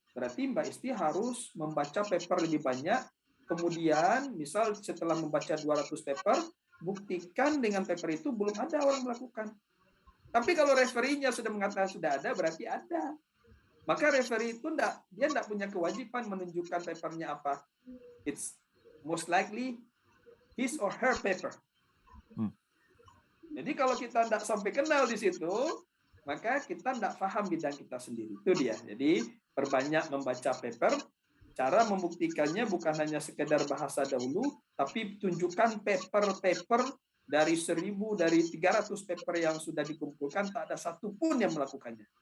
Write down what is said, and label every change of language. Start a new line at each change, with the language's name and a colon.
Indonesian: Berarti Mbak Isti harus membaca paper lebih banyak. Kemudian, misal setelah membaca 200 paper, buktikan dengan paper itu belum ada orang melakukan. Tapi kalau referee-nya sudah mengatakan sudah ada, berarti ada. Maka referee itu dia tidak punya kewajiban menunjukkan papernya apa.
English: It's most likely his or her paper.
Indonesian: Jadi kalau kita tidak sampai kenal di situ, maka kita tidak paham bidang kita sendiri. Itu dia. Jadi perbanyak membaca paper. Cara membuktikannya bukan hanya sekedar bahasa dahulu, tapi tunjukkan paper-paper dari 1.000, dari 300 paper yang sudah dikumpulkan, tak ada satupun yang melakukannya.